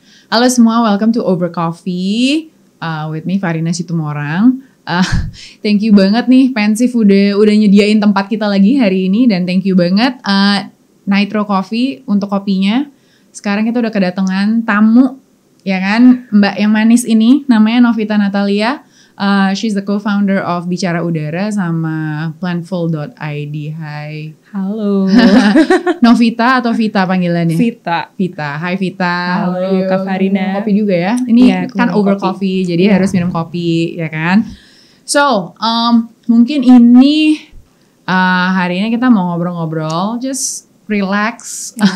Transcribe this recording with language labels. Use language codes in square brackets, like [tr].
[id] Halo semua, [en] welcome to Over Coffee with me Farina Situmorang. Thank you [id] banget nih Pensif udah nyediain tempat kita lagi hari ini, dan [en] thank you [id] banget Nitro Coffee untuk kopinya. Sekarang kita udah kedatangan tamu, ya kan, Mbak yang manis ini namanya Novita Natalia. [en] She's the co-founder of Bicara Udara sama Planful.id. [id] Hai. Halo. Novita atau Vita panggilannya? Vita. Hai Vita. Halo Kak Farina. Kopi juga ya? Ini ya, kan over coffee, jadi harus minum kopi, ya kan? So, mungkin ini hari ini kita mau ngobrol-ngobrol, [en] just relax.